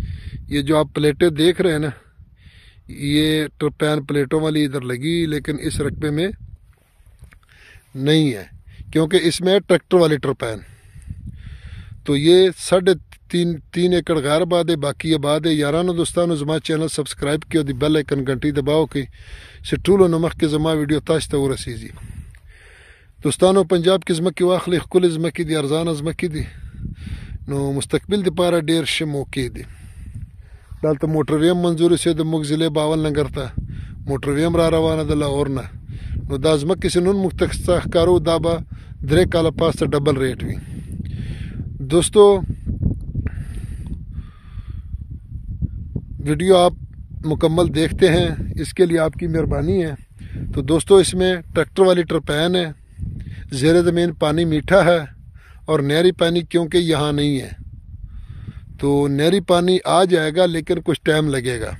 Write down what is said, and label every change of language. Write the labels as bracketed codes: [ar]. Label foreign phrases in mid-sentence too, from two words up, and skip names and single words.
[ur] یہ جو آپ پلیٹیں دیکھ رہے ہیں نا، یہ ٹرپین پلیٹوں والی ادھر لگی، لیکن اس رقبے میں نہیں ہے کیونکہ اس میں ٹریکٹر والی ٹرپین۔ تو یہ 3.5 ایکڑ غیر آباد ہے، باقی آباد ہے۔ [ps] یارانو دوستانو، زما چینل سبسکرائب کیا دی بیل آئیکن [ur] گھنٹی دباؤ [ps] کہ سٹولو نمک کے زما ویڈیو تاش تا ورسیږي۔ دوستانو، پنجاب کې زمکې واخلې، ښکلې زمکې دي، ارزانه زمکې دي، نو مستقبل دپاره ډېر ښه موقع دي۔ دلته موټر ویم منظور سي د موږ ضلع باول نګر ته موټر ویم را روانه ده لاهور نه، نو دا ځمکې چې نن موږ ته ښکارو دا به 3 کاله پاسته ډبل ریټ وي۔ [ur] دوستو، ویڈیو آپ مکمل دیکھتے ہیں، اس کے لیے آپ کی مہربانی ہے۔ تو دوستو، اس میں ٹریکٹر والی ٹرپین ہے، زیر زمین پانی میٹھا ہے، اور نہری پانی کیونکہ یہاں نہیں ہے، تو نہری پانی آ جائے گا لیکن کچھ ٹائم لگے گا۔